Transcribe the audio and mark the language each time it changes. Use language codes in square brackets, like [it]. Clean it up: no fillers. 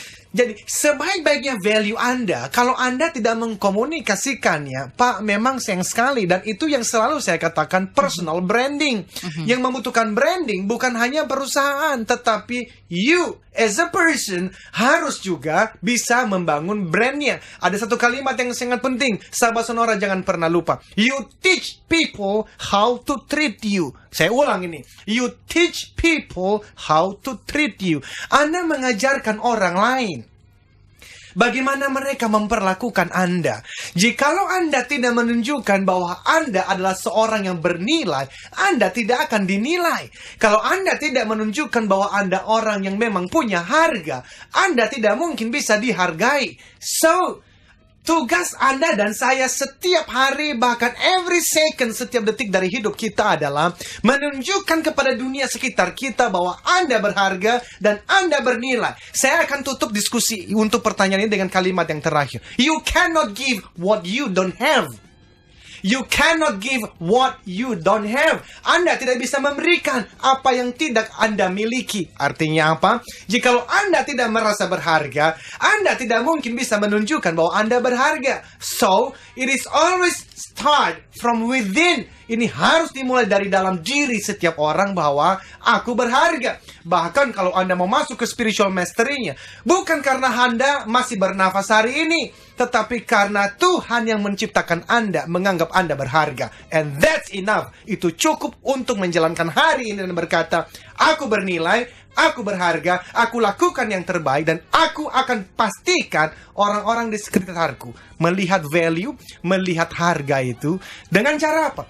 [id] Jadi, sebaik-baiknya value Anda, kalau Anda tidak mengkomunikasikannya, Pak, memang sayang sekali. Dan itu yang selalu saya katakan personal branding. Yang membutuhkan branding bukan hanya perusahaan, tetapi [en] you as a person [id] harus juga bisa membangun brandnya. Ada satu kalimat yang sangat penting, sahabat Sonora jangan pernah lupa. [en] You teach people how to treat you. [id] Saya ulang ini. [en] You teach people how to treat you. [id] Anda mengajarkan orang lain bagaimana mereka memperlakukan Anda. Jikalau Anda tidak menunjukkan bahwa Anda adalah seorang yang bernilai, Anda tidak akan dinilai. Kalau Anda tidak menunjukkan bahwa Anda orang yang memang punya harga, Anda tidak mungkin bisa dihargai. So, tugas Anda dan saya setiap hari, bahkan [en] every second, [id] setiap detik dari hidup kita adalah menunjukkan kepada dunia sekitar kita bahwa Anda berharga dan Anda bernilai. Saya akan tutup diskusi untuk pertanyaan ini dengan kalimat yang terakhir. [en] You cannot give what you don't have. You cannot give what you don't have. [id] Anda tidak bisa memberikan apa yang tidak Anda miliki. Artinya apa? Jikalau Anda tidak merasa berharga, Anda tidak mungkin bisa menunjukkan bahwa Anda berharga. [en] So, it is always start from within. [id] Ini harus dimulai dari dalam diri setiap orang bahwa aku berharga. Bahkan kalau Anda mau masuk ke spiritual mastery-nya, bukan karena Anda masih bernafas hari ini, tetapi karena Tuhan yang menciptakan Anda menganggap Anda berharga. [en] And that's enough. [id] Itu cukup untuk menjalankan hari ini dan berkata, aku bernilai, aku berharga, aku lakukan yang terbaik, dan aku akan pastikan orang-orang di sekitarku melihat value, melihat harga itu dengan cara apa?